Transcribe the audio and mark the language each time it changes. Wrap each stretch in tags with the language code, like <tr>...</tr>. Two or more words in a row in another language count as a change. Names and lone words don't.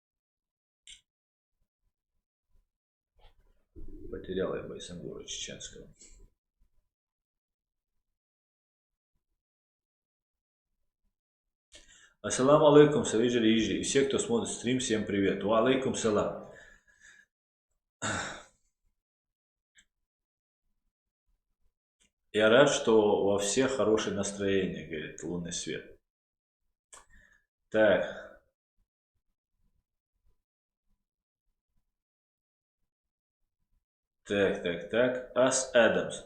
<ru>Потерял я Байсангура чеченского.</ru> <ar>السلام عليكم, Савиджи Ижи.</ar> <ru>И все, кто смотрит стрим, всем привет.</ru> <ar>وعليكم سلام.</ar> <ru>Я рад, что во всех хорошее настроение, говорит лунный свет. Так. Так. Ас Адамс.</ru>